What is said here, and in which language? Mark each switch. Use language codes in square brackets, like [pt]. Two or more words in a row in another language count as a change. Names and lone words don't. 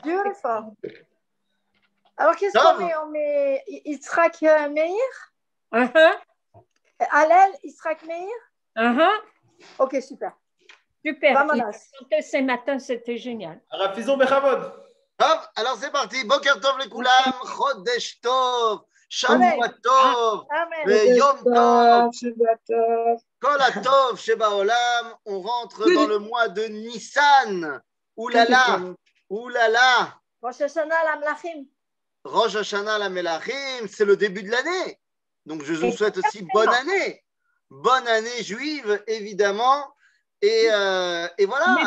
[fr] Beautiful. Alors, qu'est-ce qu'on met? On met Yitzhak Meir? Hallel, Yitzhak Meir? Ok, super. Super. Ce matin, c'était génial. Alors c'est parti. [he] בוקר טוב לכולם, חודש טוב, שבוע טוב, יום טוב, כל הטוב שבעולם. [fr] On rentre dans le mois de Nissan. Oulala. [he] ראש השנה למלכים. ראש השנה למלכים, [fr] c'est le début de l'année. Donc je vous souhaite aussi bonne année. Bonne année juive, évidemment. Et voilà.